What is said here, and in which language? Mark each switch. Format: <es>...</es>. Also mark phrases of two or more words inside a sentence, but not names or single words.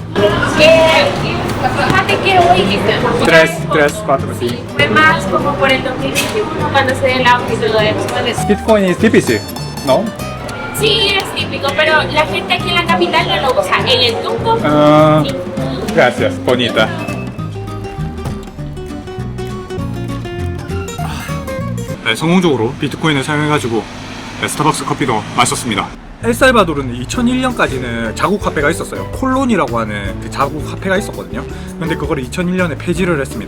<es>Fíjate que hoy 3, 4, sí. fue más como por el 2021 cuando se dio el auge y todo eso. Bitcoin es difícil, ¿no? Sí, es típico, pero la gente aquí en la capital no lo usa. En el Tunco, sí. Gracias, bonita.</es> <ko>네, 성공적으로 비트코인을 사용해가지고 스타벅스 커피도 마셨습니다. 엘살바도르는 2001년까지는 자국 화폐가 있었어요. 콜론이라고 하는 그 자국 화폐가 있었거든요. 근데 그거를 2001년에 폐지를 했습니다.</ko>